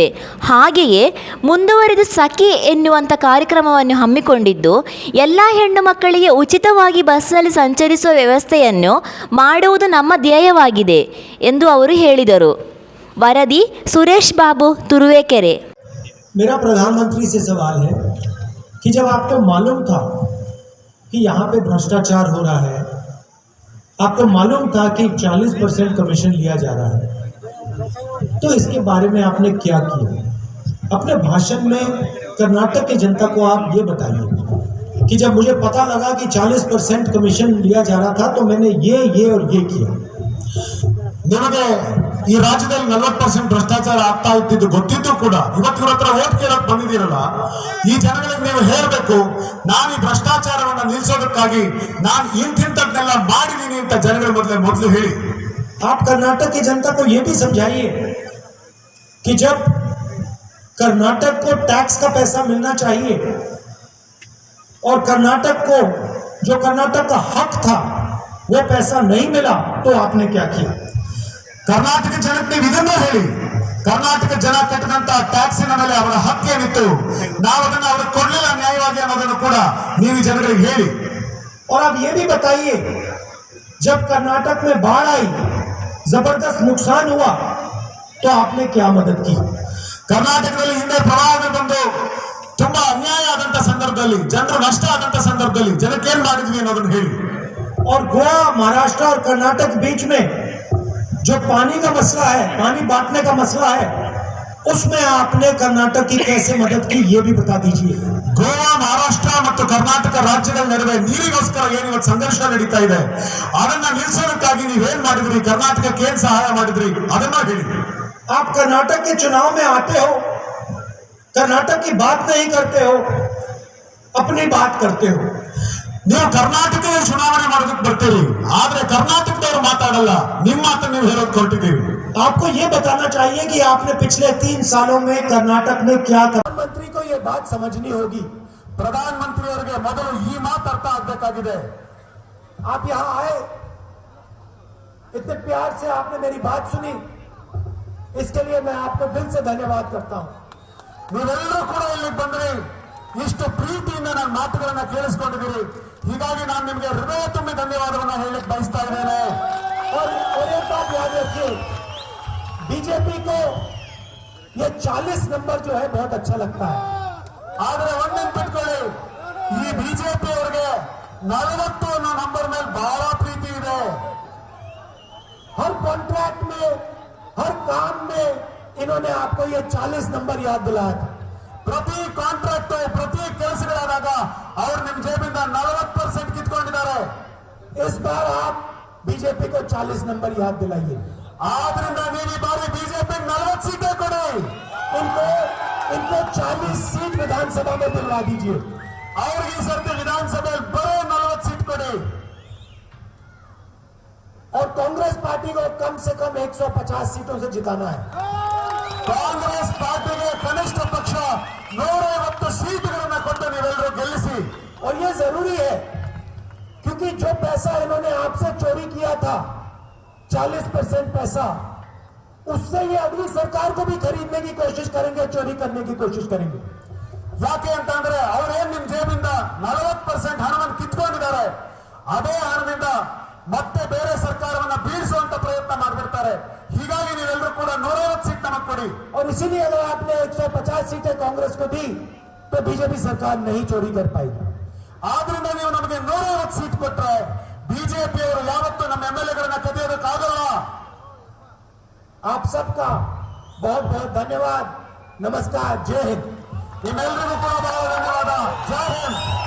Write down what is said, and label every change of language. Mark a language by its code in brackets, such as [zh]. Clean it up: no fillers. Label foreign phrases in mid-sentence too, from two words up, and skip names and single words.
[kn] ಹಾಗೆಯೇ ಮುಂದುವರಿದು ಸಖಿ ಎನ್ನುವಂಥ ಕಾರ್ಯಕ್ರಮವನ್ನು ಹಮ್ಮಿಕೊಂಡಿದ್ದು, ಎಲ್ಲ ಹೆಣ್ಣು ಮಕ್ಕಳಿಗೆ ಉಚಿತವಾಗಿ ಬಸ್ನಲ್ಲಿ ಸಂಚರಿಸುವ ವ್ಯವಸ್ಥೆಯನ್ನು ಮಾಡುವುದು ನಮ್ಮ ಧ್ಯೇಯವಾಗಿದೆ ಎಂದು ಅವರು ಹೇಳಿದರು. ವರದಿ ಸುರೇಶ್ ಬಾಬು, ತುರುವೇಕೆರೆ. [hi] मेरा प्रधानमंत्री से सवाल है कि जब आपको मालूम था कि यहाँ पे भ्रष्टाचार हो रहा है, आपको मालूम था कि 40% कमीशन लिया जा रहा है, तो इसके बारे में आपने क्या किया? अपने भाषण में कर्नाटक की जनता को आप ये बताइए कि जब मुझे पता लगा कि 40% कमीशन लिया जा रहा था तो मैंने ये और ये किया. [kn] ನಿಮಗೆ ಈ ರಾಜ್ಯದಲ್ಲಿ 40% ಭ್ರಷ್ಟಾಚಾರ ಆಗ್ತಾ ಇದ್ದಿದ್ದು ಗೊತ್ತಿದ್ದು ಕೂಡ ಇವತ್ತು ಇವ್ರ ಹತ್ರ ಓಟ್ ಕೇಳಕ್ ಬಂದಿದ್ದೀರಲ್ಲ, ಈ ಜನಗಳಿಗೆ ನೀವು ಹೇಳಬೇಕು, ನಾನು ಈ ಭ್ರಷ್ಟಾಚಾರವನ್ನು ನಿಲ್ಲಿಸೋದಕ್ಕಾಗಿ ನಾನು ಇಂತಿಂತದ್ದೆಲ್ಲ ಮಾಡಿದೀನಿ ಅಂತ ಜನಗಳ ಮೊದಲು ಹೇಳಿ. [hi] आप कर्नाटक की जनता को ये भी समझाइए कि जब कर्नाटक को टैक्स का पैसा मिलना चाहिए और कर्नाटक को जो कर्नाटक का हक था वो पैसा नहीं मिला, तो आपने क्या किया? [kn] ಕರ್ನಾಟಕ ಜನಕ್ಕೆ ನೀವು ಇದನ್ನ ಹೇಳಿ, ಕರ್ನಾಟಕ ಜನ ಕಟ್ಟಿದಂತ ಟ್ಯಾಕ್ಸಿನ ಮೇಲೆ ಅವರ ಹಕ್ಕೇನಿತ್ತು, ನಾವು ಅದನ್ನ ಅವ್ರಿಗೆ ಕೊಡ್ಲಿಲ್ಲ ನ್ಯಾಯವಾಗಿ ಅನ್ನೋದನ್ನು ಕೂಡ ನೀವು ಜನಗಳಿಗೆ ಹೇಳಿ. [hi] और आप ये भी बताइए, जब कर्नाटक में बाढ़ आई, जबरदस्त नुकसान हुआ, तो आपने क्या मदद की? [kn] ಕರ್ನಾಟಕದಲ್ಲಿ ಹಿಂದೆ ಪ್ರವಾಹ ಬಂದು ತುಂಬಾ ಅನ್ಯಾಯ ಆದಂತ ಸಂದರ್ಭದಲ್ಲಿ, ಜನರು ನಷ್ಟ ಆದಂತ ಸಂದರ್ಭದಲ್ಲಿ ಜನಕ್ಕೆ ಏನ್ ಮಾಡಿದ್ವಿ ಅನ್ನೋದನ್ನ ಹೇಳಿ. [hi] और गोवा, महाराष्ट्र और कर्नाटक बीच में जो पानी का मसला है, पानी बांटने का मसला है, उसमें आपने कर्नाटक की कैसे मदद की, ये भी बता दीजिए. [kn] ಗೋವಾ, ಮಹಾರಾಷ್ಟ್ರ ಮತ್ತು ಕರ್ನಾಟಕ ರಾಜ್ಯಗಳ ನಡುವೆ ನೀರಿಗೋಸ್ಕರ ಏನು ಇವತ್ತು ಸಂಘರ್ಷ ನಡೀತಾ ಇದೆ, ಅದನ್ನ ನಿಲ್ಲಿಸೋದಕ್ಕಾಗಿ ನೀವೇನ್ ಮಾಡಿದ್ರಿ, ಕರ್ನಾಟಕಕ್ಕೆ ಏನ್ ಸಹಾಯ ಮಾಡಿದ್ರಿ ಅದನ್ನ ಹೇಳಿ. [hi] आप कर्नाटक के चुनाव में आते हो, कर्नाटक की बात नहीं करते हो, अपनी बात करते हो. [kn] ನೀವು ಕರ್ನಾಟಕದ ಚುನಾವಣೆ ಮಾಡೋದಕ್ಕೆ ಬರ್ತೀರಿ, ಆದ್ರೆ ಕರ್ನಾಟಕದವರು ಮಾತಾಡಲ್ಲ, ನಿಮ್ಮ ಮಾತನ್ನು ನೀವು ಹೇಳೋದು ಹೊರಟಿದ್ದೀರಿ. [hi] आपको ये बताना चाहिए कि आपने पिछले 3 सालों में कर्नाटक में क्या करा. प्रधानमंत्री को ये बात समझनी होगी. [kn] ಪ್ರಧಾನಮಂತ್ರಿ ಅವರಿಗೆ ಮೊದಲು ಈ ಮಾತು ಅರ್ಥ ಆಗಬೇಕಾಗಿದೆ. [hi] आप यहाँ आए, इतने प्यार से आपने मेरी बात सुनी, इसके लिए मैं आपको दिल से धन्यवाद करता हूँ. [kn] ನೀವೆಲ್ಲರೂ ಕೂಡ ಇಲ್ಲಿ ಬಂದ್ರಿ, ಇಷ್ಟು ಪ್ರೀತಿಯಿಂದ ನನ್ನ ಮಾತುಗಳನ್ನ ಕೇಳಿಸ್ಕೊಂಡಿದ್ದೀರಿ, ಹೀಗಾಗಿ ನಾನು ನಿಮಗೆ ಹೃದಯ ತುಂಬಿ ಧನ್ಯವಾದವನ್ನ ಹೇಳಲಿಕ್ಕೆ ಬಯಸ್ತಾ ಇದ್ದೇನೆ. [hi] और एक बात याद रखिए, बीजेपी को ये 40 नंबर जो है बहुत अच्छा लगता है. [kn] ಆದ್ರೆ ಒಂದೆಂಪಿಟ್ಕೊಳ್ಳಿ, ಈ ಬಿಜೆಪಿ ಅವರಿಗೆ 40 ಅನ್ನೋ ನಂಬರ್ ಮೇಲೆ ಬಹಳ ಪ್ರೀತಿ ಇದೆ. [hi] हर कॉन्ट्रैक्ट में, हर काम में इन्होंने आपको ये 40 नंबर याद दिलाया था. [kn] ಪ್ರತಿ ಕಾಂಟ್ರಾಕ್ಟ್, ಪ್ರತಿ ಕೆಲಸಗಳಾದಾಗ ಅವ್ರು ನಿಮ್ ಜೇಬಿಂದ 40% ಕಿತ್ಕೊಂಡಿದ್ದಾರೆ. [hi] इस बार आप बीजेपी को 40 नंबर याद दिलाइए. [kn] ಆದ್ರಿಂದ ನೀವು ಈ ಬಾರಿ ಬಿಜೆಪಿ 40 ಸೀಟೇ ಕೊಡಿ. [hi] इनको 40 सीट विधानसभा में दिलवा दीजिए. [kn] ಅವ್ರಿಗೆ ಈ ಸರ್ತಿ ವಿಧಾನಸಭೆಯಲ್ಲಿ ಬರೋ 40 ಸೀಟ್ ಕೊಡಿ. [hi] और कांग्रेस पार्टी को कम से कम 150 सीटों से जिताना है. [kn] ಕಾಂಗ್ರೆಸ್ ಪಾರ್ಟಿಗೆ 150 ಸೀಟುಗಳನ್ನ ಕೊಟ್ಟು ನೀವೆಲ್ಲರೂ ಗೆಲ್ಲಿಸಿ. [hi] और ये जरूरी है क्योंकि जो पैसा इन्होंने आपसे चोरी किया था 40% पैसा, उससे ये अगली सरकार को भी खरीदने की कोशिश करेंगे, चोरी करने की कोशिश करेंगे. [kn] ಯಾಕೆ ಅಂತ ಅಂದ್ರೆ ಅವ್ರೇನ್ ನಿಮ್ ಜೇಬಿಂದ 40% ಹಣವನ್ನು ಕಿತ್ಕೊಂಡಿದ್ದಾರೆ. ಅದೇ ಹಣದಿಂದ ಮತ್ತೆ ಬೇರೆ ಸರ್ಕಾರವನ್ನ ಬೀಳಿಸುವಂತ ಪ್ರಯತ್ನ ಮಾಡ್ಬಿಡ್ತಾರೆ. ಹೀಗಾಗಿ ನೀವೆಲ್ಲರೂ ಕೂಡ 150 ಸೀಟ್ ನಮಗೆ ಕೊಡಿ. [hi] और इसीलिए अगर आपने 150 सीटें कांग्रेस को दी तो बीजेपी सरकार नहीं चोरी कर पाएगी. [kn] ಆದ್ರಿಂದ ನೀವು ನಮಗೆ 150 ಸೀಟ್ ಕೊಟ್ರೆ ಬಿಜೆಪಿ ಅವರು ಯಾವತ್ತೂ ನಮ್ಮ MLA-ಗಳನ್ನ ಕದಿಯೋದಕ್ಕಾಗಲ್ಲ. [hi] आप सबका बहुत बहुत धन्यवाद. नमस्कार. जय हिंद. [kn] ನಿಮ್ಮೆಲ್ಲರಿಗೂ ಕೂಡ ಬಹಳ ಧನ್ಯವಾದ. ಜೈ ಹಿಂದ್.